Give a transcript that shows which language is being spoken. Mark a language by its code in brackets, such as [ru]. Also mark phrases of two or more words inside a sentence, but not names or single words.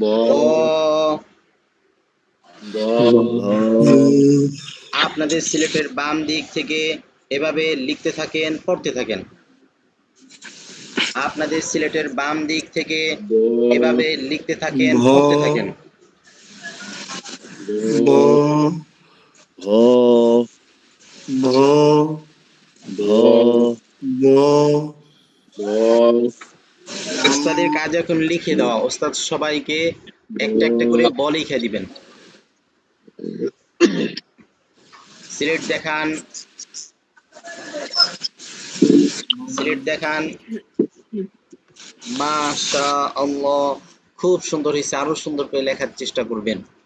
[bn] ব। ব, আপনাদের সিলেটের বাম দিক থেকে এভাবে লিখতে থাকেন, পড়তে থাকেন। আপনাদের সিলেটের বাম দিক থেকে ব, এভাবে লিখতে থাকেন, ভ, পড়তে থাকেন। ব, ভ, ভ, ভ, ব, ব, ওস্তাদের কাজ এখন লিখে দেওয়া। ওস্তাদ সবাইকে একটা একটা করে ব লিখে দিবেন। সিলেট দেখান, সিলেট দেখান। মাশাআল্লাহ, খুব সুন্দর হয়েছে, আরো সুন্দর করে লেখার চেষ্টা করবেন।